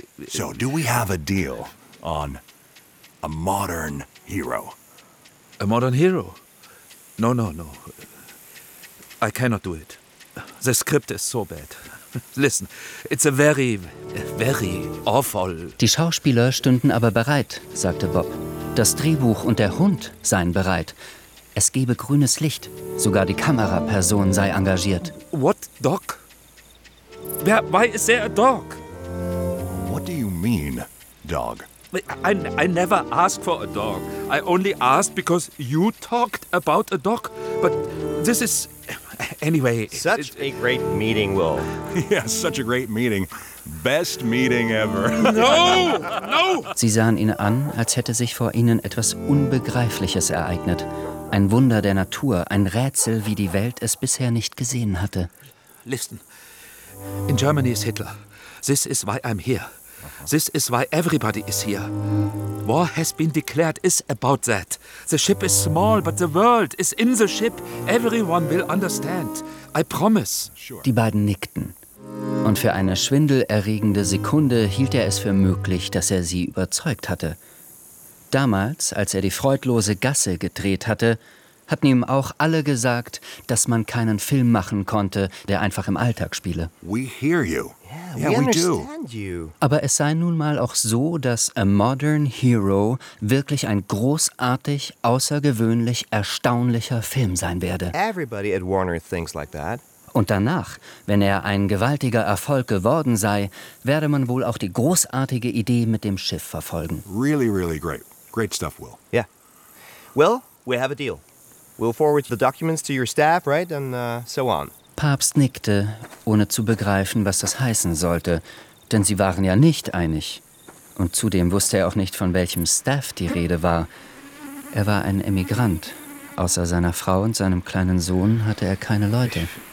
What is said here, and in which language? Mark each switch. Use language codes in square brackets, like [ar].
[en] So, do we have a deal on... A modern hero. A modern hero? No. I cannot do it. The script is so bad. Listen, it's a very, very awful... [de] Die Schauspieler stünden aber bereit, sagte Bob. Das Drehbuch und der Hund seien bereit. Es gebe grünes Licht. Sogar die Kameraperson sei engagiert. [en] What dog? Why is there a dog? What do you mean, dog? I never asked for a dog. I only asked because you talked about a dog. But this is... Anyway... Such a great meeting, Will. Yeah, such a great meeting. Best meeting ever. No! [de] Sie sahen ihn an, als hätte sich vor ihnen etwas Unbegreifliches ereignet. Ein Wunder der Natur, ein Rätsel, wie die Welt es bisher nicht gesehen hatte. [en] Listen. In Germany is Hitler. This is why I'm here. This is why everybody is here. War has been declared is about that. The ship is small, but the world is in the ship. Everyone will understand. I promise. [de] Die beiden nickten. Und für eine schwindelerregende Sekunde hielt er es für möglich, dass er sie überzeugt hatte. Damals, als er die freudlose Gasse gedreht hatte, hatten ihm auch alle gesagt, dass man keinen Film machen konnte, der einfach im Alltag spiele. [en] We hear you. Yeah, we understand you. [de] Aber es sei nun mal auch so, dass A Modern Hero wirklich ein großartig, außergewöhnlich, erstaunlicher Film sein werde. [en] Everybody at Warner thinks like that. [de] Und danach, wenn er ein gewaltiger Erfolg geworden sei, werde man wohl auch die großartige Idee mit dem Schiff verfolgen. [en] Really, really great. Great stuff, Will. Yeah. Will, we have a deal. We'll forward the documents to your staff, right? And so on. [de] Papst nickte, ohne zu begreifen, was das heißen sollte, denn sie waren ja nicht einig. Und zudem wusste er auch nicht, von welchem Staff die Rede war. Er war ein Emigrant. Außer seiner Frau und seinem kleinen Sohn hatte er keine Leute.